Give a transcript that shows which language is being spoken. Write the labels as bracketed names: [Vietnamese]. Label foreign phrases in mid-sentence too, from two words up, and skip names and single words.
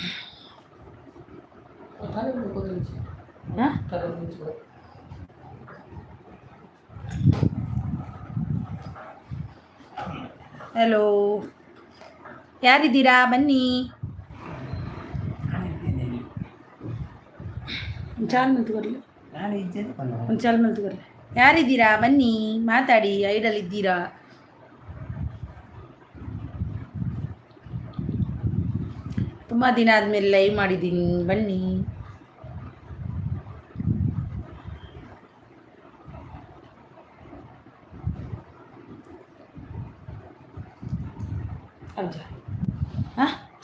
[Kannada] ಹಲೋ ಯಾರಿದ್ದೀರಾ ಬನ್ನಿ ಚಾಲ್ ಮಂತ್ ಬರಲಿ ಒಂದು ಚಾಲ್ ಮಂತ್ ಬರಲಿ ಯಾರಿದ್ದೀರಾ ಬನ್ನಿ ಮಾತಾಡಿ ಐಡಲ್ ಇದ್ದೀರಾ ತುಂಬ ದಿನ ಆದಮೇಲೆ ಲೈವ್ ಮಾಡಿದ್ದೀನಿ ಬನ್ನಿ ಹೌದಾ ಹಾಂ